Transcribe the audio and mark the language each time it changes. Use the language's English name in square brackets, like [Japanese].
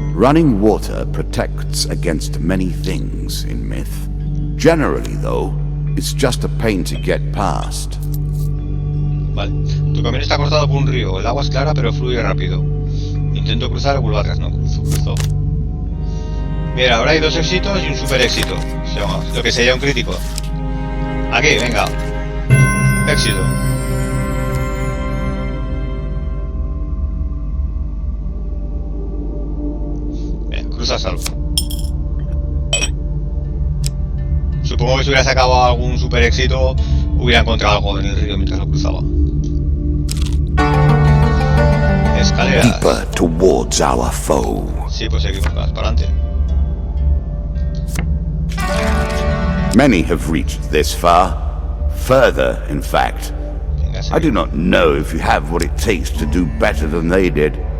[English] Running water protects against many things in myth. Generally, though, it's just a pain to get past. [Spanish] Vale. Tu camino está cortado por un río. El agua es clara pero fluye rápido. Intento cruzar, vuelvo atrás, no cruzo. Mira, ahora hay 2 éxitos y un super éxito. O sea, lo que sería un crítico. Aquí, venga. Éxito. Bien, cruza salvo. Supongo que si hubiera sacado algún super éxito, hubiera encontrado algo en el río mientras lo cruzaba. Escaleras. [English] Deeper towards our foe. [Spanish] Sí, pues seguimos más para adelante. [English] Many have reached this far. Further, in fact. I do not know if you have what it takes to do better than they did.